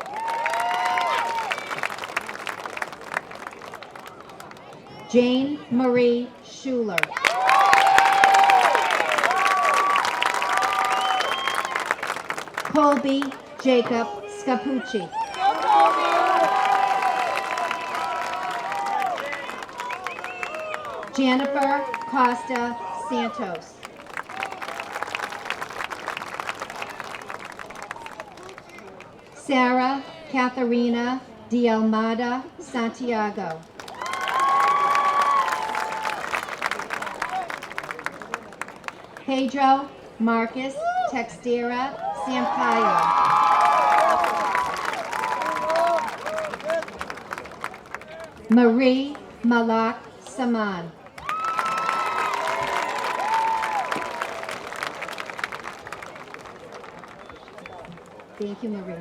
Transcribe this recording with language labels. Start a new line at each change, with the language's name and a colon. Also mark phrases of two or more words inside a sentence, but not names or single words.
English: Jane Marie Schuler. Colby Jacob Scapucci. Jennifer Costa Santos. Sarah Katharina de Almada Santiago. Pedro Marcus Textera Sampaio. Marie Malak Saman. Thank you, Marie.